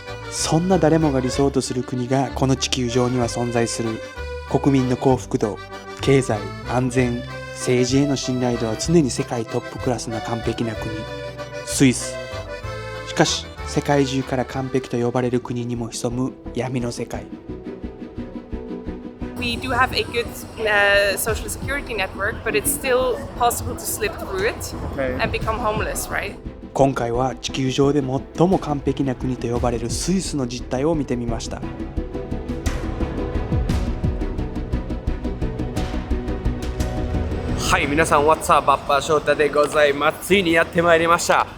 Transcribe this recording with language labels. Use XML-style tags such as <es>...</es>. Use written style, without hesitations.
<ja>そんな誰もが理想とする国がこの地球上には存在する。国民の幸福度、経済、安全、政治への信頼度は常に世界トップクラスな完璧な国、スイス。しかし、世界中から完璧と呼ばれる国にも潜む闇の世界。</ja> <en>We do have a good social security network, but it's still possible to slip through it and become homeless, right?</en> <ja>今回は地球上で最も完璧な国と呼ばれるスイスの実態を見てみました。はい、皆さん、</ja> <en>What's up?</en> <ja>バッパー翔太でございます。ついにやってまいりました。</ja>